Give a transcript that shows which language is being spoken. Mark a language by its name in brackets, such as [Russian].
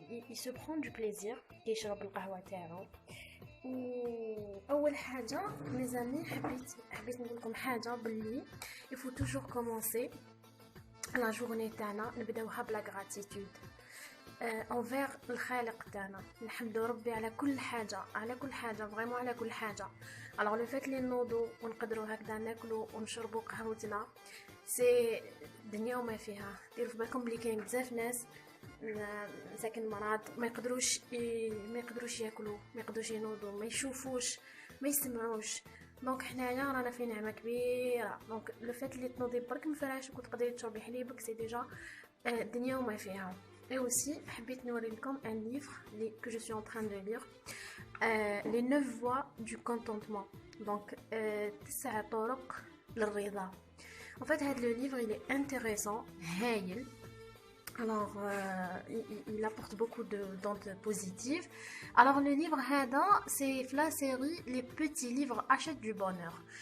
[French] il se prend du plaisir [Arabic] كيشرب القهوة تاعو. واول حاجه ميزامي حبيت نقول لكم حاجه باللي [French] il faut toujours commencer la journée [Arabic] تاعنا نبداوها بلا [French] gratitude envers [Arabic] الخالق تاعنا. نحمدوا ربي على كل حاجه فريمون على كل حاجه. [French] alors le fait [Arabic] اللي نوضوا ونقدروا هكذا ناكلوا ونشربوا قهوتنا سي دنيا وما فيها. ديروا في بالكم بلي كاين بزاف ناس مساكن مرض ما يقدروش ياكلوا، ما يقدروش ينوضوا، ما يشوفوش، ما يسمعوش. دونك حنايا رانا في نعمه كبيره. دونك لو فات اللي تنوضي برك من فراشك وتقدري تشربي حليبك سي ديجا الدنيا وما فيها. [French] اي اوسي [Arabic] حبيت نوري لكم [French] ان ليفر que je suis en train de lire les 9 voies du contentement. [Arabic] donc 9 طرق للرضا. [French] en fait هذا le livre il est intéressant هايل. Alors, il apporte beaucoup d'ondes positives. Alors, le livre, c'est la série Les petits livres achètent du bonheur.